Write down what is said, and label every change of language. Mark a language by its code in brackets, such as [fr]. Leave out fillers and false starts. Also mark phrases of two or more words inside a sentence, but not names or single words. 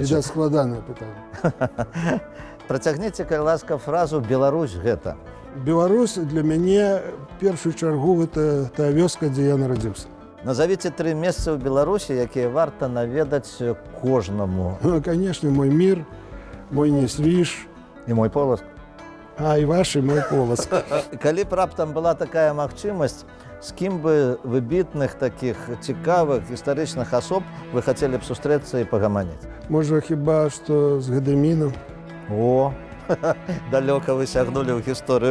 [be] Відаць, складанае пытанне. Працягніце, калі ласка, фразу «Беларусь гэта». Беларусь для мяне в першую чаргу гэта тая вёска, дзе я нарадзіўся. Назовіце 3 месцы ў Беларусі, якія варта наведаць кожнаму. Ну, [ru] конечно, мой мир, мой Несвіж. [be] І мой Полацк. І ваш, і мой Полацк. Калі б раптам была такая магчымасць, з кім бы выбітных такіх цікавых гістарычных асоб вы хацелі б сустрэцца і пагаманіць? Можа, хіба што з Гедэмінам. О, далёка вы сягнулі ў гісторыю.